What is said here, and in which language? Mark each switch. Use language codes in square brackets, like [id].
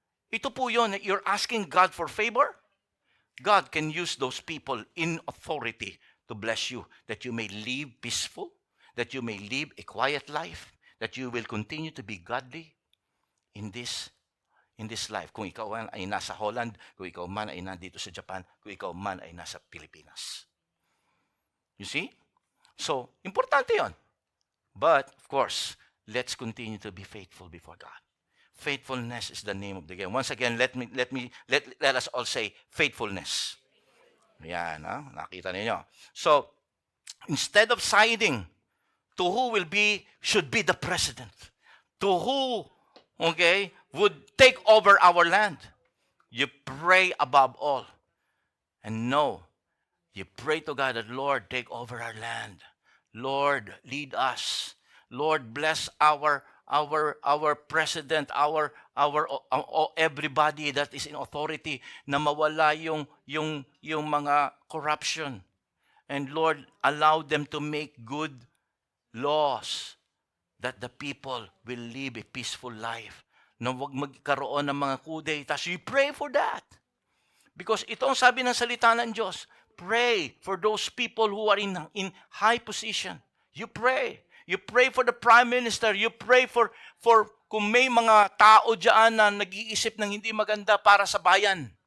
[tl] Ito po yun, [en] you're asking God for favor. God can use those people in authority to bless you, that you may live peaceful, that you may live a quiet life, that you will continue to be godly in this life. [tl] Kung ikaw ay nasa Holland, kung ikaw man ay nandito sa Japan, kung ikaw man ay nasa Pilipinas. [en] You see? So, [tl] importante yon. [en] But, of course, let's continue to be faithful before God. Faithfulness is the name of the game. Once again, let us all say faithfulness. [tl] Yan, nakita niyo. [en] So, instead of siding to who should be the president, to who, okay, would take over our land. You pray above all. And no, you pray to God that, Lord, take over our land. Lord, lead us. Lord, bless our president, our everybody that is in authority, [tl] na mawala yung mga corruption. [en] And Lord, allow them to make good laws that the people will live a peaceful life. [tl] Na wag magkaroon ng mga kudeta. [en] So you pray for that. [tl] Because ito ang sabi ng salita ng Diyos. [en] Pray for those people who are in high position. You pray. You pray for the prime minister. You pray for [tl] kung may mga tao dyan na nag-iisip ng hindi maganda para sa bayan.